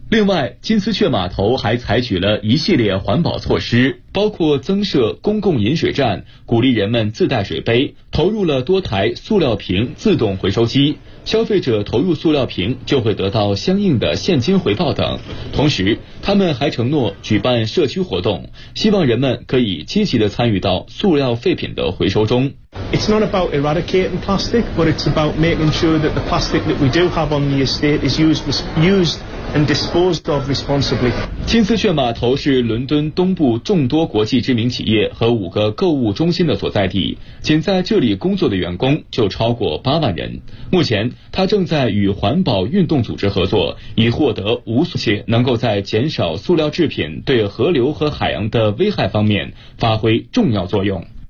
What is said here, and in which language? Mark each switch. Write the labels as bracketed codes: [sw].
[zh] 另外，金丝雀码头还采取了一系列环保措施，包括增设公共饮水站，鼓励人们自带水杯，投入了多台塑料瓶自动回收机，消费者投入塑料瓶就会得到相应的现金回报等。同时，他们还承诺举办社区活动，希望人们可以积极地参与到塑料废品的回收中。 [en] It's not about eradicating plastic, but it's about making sure that the plastic that we do have on the estate is used and disposed of responsibly. [zh] 金丝雀码头是伦敦东部众多国际知名企业和5个购物中心的所在地，仅在这里工作的员工就超过8万人。目前，他正在与环保运动组织合作，以获得无塑料，能够在减少塑料制品对河流和海洋的危害方面发挥重要作用。